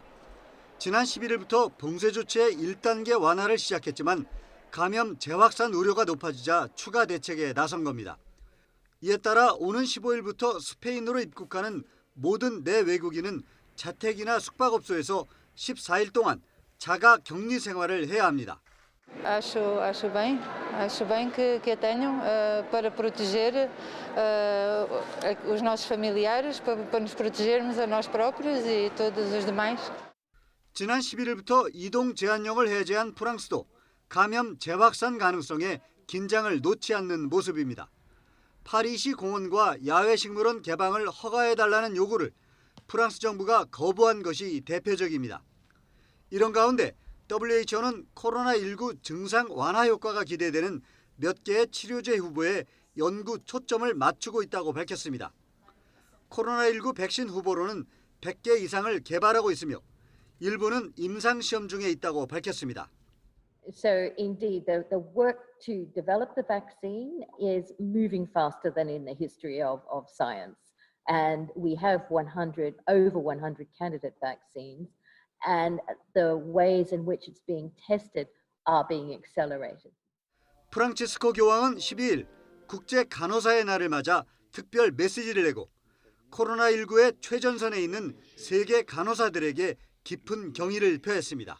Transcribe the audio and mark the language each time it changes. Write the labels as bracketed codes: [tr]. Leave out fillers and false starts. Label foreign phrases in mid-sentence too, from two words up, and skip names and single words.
[ko] 지난 11일부터 봉쇄 조치의 1단계 완화를 시작했지만 감염 재확산 우려가 높아지자 추가 대책에 나선 겁니다. 이에 따라 오는 15일부터 스페인으로 입국하는 모든 내외국인은 자택이나 숙박업소에서 14일 동안 자가 격리 생활을 해야 합니다. [pt] Acho bem que a tenham para proteger os nossos familiares, para nos protegermos a nós próprios e todos os demais. [ko] 지난 11일부터 이동 제한령을 해제한 프랑스도 감염 재확산 가능성에 긴장을 놓지 않는 모습입니다. 파리시 공원과 야외 식물원 개방을 허가해달라는 요구를 프랑스 정부가 거부한 것이 대표적입니다. 이런 가운데 WHO는 코로나19 증상 완화 효과가 기대되는 몇 개의 치료제 후보에 연구 초점을 맞추고 있다고 밝혔습니다. 코로나19 백신 후보로는 100개 이상을 개발하고 있으며 일부는 임상시험 중에 있다고 밝혔습니다. [en] So indeed, the work to develop the vaccine is moving faster than in the history of science. And we have over 100 candidate vaccines, and the ways in which it's being tested are being accelerated. [ko] 프란치스코 교황은 12일 국제 간호사의 날을 맞아 특별 메시지를 내고 코로나19의 최전선에 있는 세계 간호사들에게 깊은 경의를 표했습니다.